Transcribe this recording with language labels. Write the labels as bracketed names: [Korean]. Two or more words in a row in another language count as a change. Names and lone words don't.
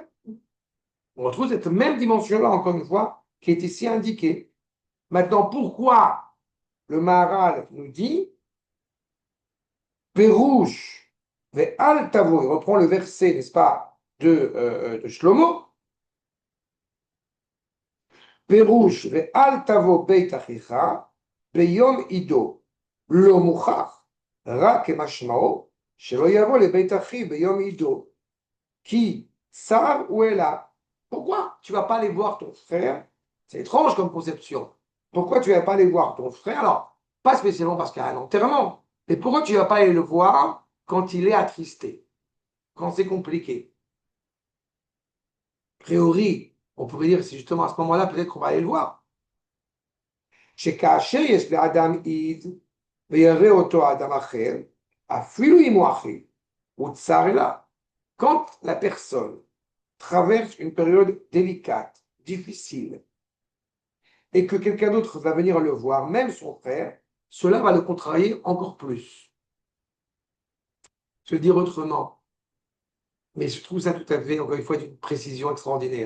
[French] On retrouve cette même dimension-là, encore une fois, qui est ici indiquée. Maintenant, pourquoi le Maharal nous dit [Hebrew] פירוש ואל תבוא, [French] il reprend le verset, n'est-ce pas, de Shlomo. [Hebrew] פירוש ואל תבוא בית אחיך ביום אידו לא מוכח, רק כמשמעו, שלא יבוא לבית אחי ביום עידו, כי צר הוא אלה, [French] Pourquoi tu ne vas pas aller voir ton frère? C'est étrange comme conception. Pourquoi tu ne vas pas aller voir ton frère? Alors, pas spécialement parce qu'il y a un enterrement, mais pourquoi tu ne vas pas aller le voir quand il est attristé, quand c'est compliqué? A priori, on pourrait dire, c'est justement à ce moment-là, peut-être qu'on va aller le voir. [Hebrew] שכאשר יש לאדם עיד ויראה אותו אדם אחר, אפילו אם הוא אחיו, הוא צר אליו. [French] Quand la personne traverse une période délicate, difficile, et que quelqu'un d'autre va venir le voir, même son frère, cela va le contrarier encore plus. Se dire autrement, mais je trouve ça tout à fait, encore une fois, d'une précision extraordinaire.